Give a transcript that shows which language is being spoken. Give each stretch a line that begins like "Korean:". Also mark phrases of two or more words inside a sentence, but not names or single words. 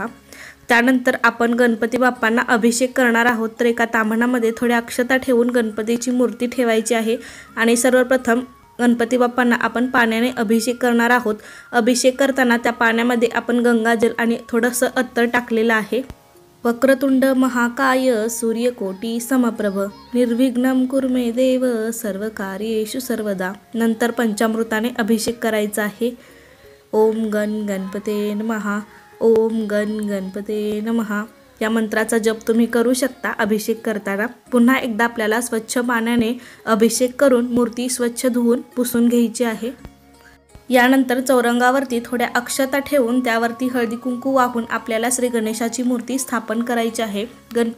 Marathi: त्यानंतर आपण गणपती बाप्पांना अभिषेक करणार आहोत, तर एका ताम्हणामध्ये थोड्या अक्षता ठेवून गणपतीची मूर्ती ठेवायची आहे आणि सर्वप्रथम गणपती बाप्पांना आपण पाण्याने अभिषेक करणार आहोत। अभिषेक करताना त्या पाण्यामध्ये आपण गंगाजल आणि थोडंसं अत्तर टाकलेलं आहे।
Sanskrit: वक्रतुंड महाकाय सूर्यकोटी समप्रभ निर्विघ्नं कुरु मे देव सर्वकार्येषु सर्वदा।
Marathi: नंतर पंचामृताने अभिषेक करायचा आहे।
Sanskrit: ओम गण गणपते नमः, ओम गण गणपते नमः
Marathi: या मंत्राचा जप तुम्ही करू शकता अभिषेक करताना। पुन्हा एकदा आपल्याला स्वच्छ पाण्याने अभिषेक करून मूर्ती स्वच्छ धुवून पुसून घ्यायची आहे। यानंतर चौरंगावरती थोड्या अक्षता ठेवून त्यावरती हळदी कुंकू वाहून आपल्याला श्री गणेशाची मूर्ती स्थापन करायची आहे।